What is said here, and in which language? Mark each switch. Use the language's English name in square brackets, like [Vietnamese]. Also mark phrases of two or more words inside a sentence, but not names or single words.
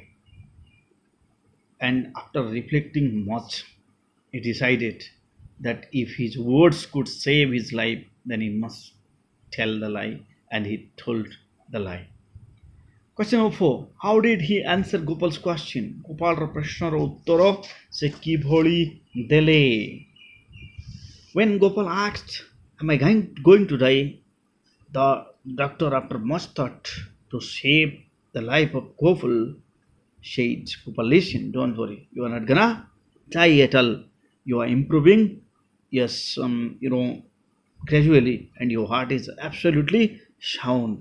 [English] And after reflecting much, he decided that if his words could save his life, then he must tell the lie, and he told the lie. Question number 4. How did he answer Gopal's question? [Odia] Gopalର ପ୍ରଶ୍ନର ଉତ୍ତର ସେ କିଭଳି ଦେଲେ? [English] When Gopal asked, am I going to die? The doctor, after much thought to save the life of Gopal, said, Gopal, listen, don't worry. You are not gonna die at all. You are improving, yes, gradually, and your heart is absolutely sound.